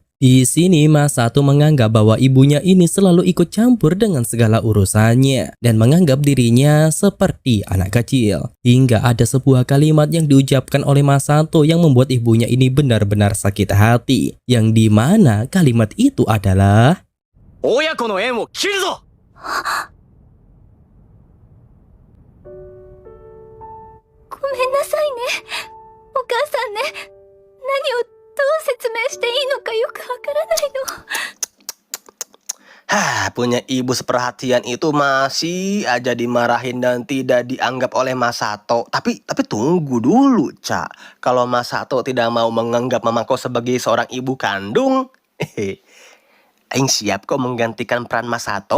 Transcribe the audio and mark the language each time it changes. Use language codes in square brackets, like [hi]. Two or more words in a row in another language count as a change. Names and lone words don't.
[id] Di sini Masato menganggap bahwa ibunya ini selalu ikut campur dengan segala urusannya dan menganggap dirinya seperti anak kecil. Hingga ada sebuah kalimat yang diucapkan oleh Masato yang membuat ibunya ini benar-benar sakit hati. Yang dimana kalimat itu adalah [ja] 親子の縁を切るぞ。ごめんなさいね。お母さんね。何をどう説明していいのかよくわからないの。 [id] Punya ibu seperhatian itu masih aja dimarahin dan tidak dianggap oleh Masato. Tapi tunggu dulu, Cak. Kalau Masato tidak mau menganggap Mamako sebagai seorang ibu kandung, Aing siap kok menggantikan peran Masato.